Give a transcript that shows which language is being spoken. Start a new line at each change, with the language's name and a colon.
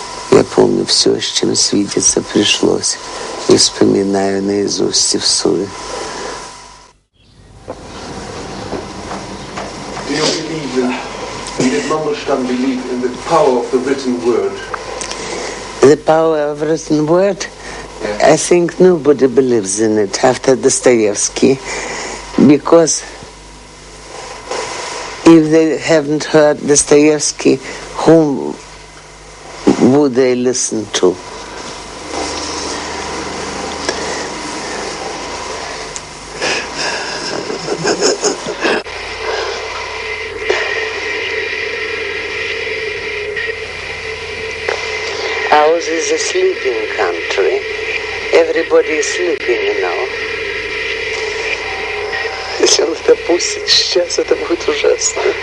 Russian: Я помню все, с чем свидеться пришлось, и вспоминаю наизусть и всуе.
English: Do you believe in, did Mandelstam believe in the power of the written word? The power of written word? Yes. I think nobody believes in it after Dostoevsky, because if they haven't heard Dostoevsky, whom would they listen to? Ours is a sleeping country. Everybody is sleeping, you know.
Russian: Если он это пустит сейчас, это будет ужасно.